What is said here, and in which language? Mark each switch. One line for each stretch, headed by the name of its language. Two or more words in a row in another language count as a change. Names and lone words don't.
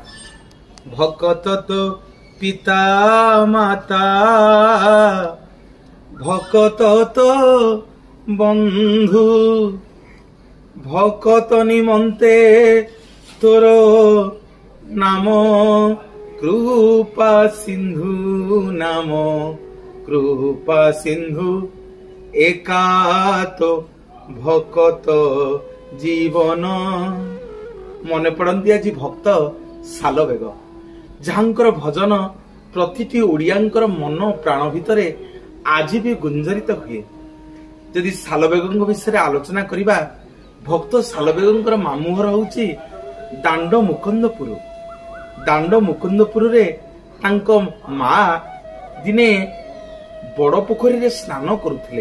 Odia: ଭକତ ତୋ ପିତା ମାତା, ଭକତ ତୋ ବନ୍ଧୁ, ଭକତ ନିମନ୍ତେ ତୋର ନାମ କୃପା ସିନ୍ଧୁ, ନାମ କୃପା ସିନ୍ଧୁ ଏକା ତୋ ଭକତ ଜୀବନ। ମନେ ପଡ଼ନ୍ତି ଆଜି ଭକ୍ତ ସାଲବେଗ, ଯାହାଙ୍କର ଭଜନ ପ୍ରତିଟି ଓଡ଼ିଆଙ୍କର ମନ ପ୍ରାଣ ଭିତରେ ଆଜି ବି ଗୁଞ୍ଜରିତ ହୁଏ। ଯଦି ସାଲବେଗଙ୍କ ବିଷୟ ଆଲୋଚନା କରିବା, ଭକ୍ତ ସାଲବେଗଙ୍କ ମାମୁଘର ହେଉଛି ଦାଣ୍ଡ ମୁକୁନ୍ଦପୁର। ଦାଣ୍ଡ ମୁକୁନ୍ଦପୁର ରେ ତାଙ୍କ ମା ଦିନେ ବଡ଼ ପୋଖରୀ ରେ ସ୍ନାନ କରୁଥିଲେ।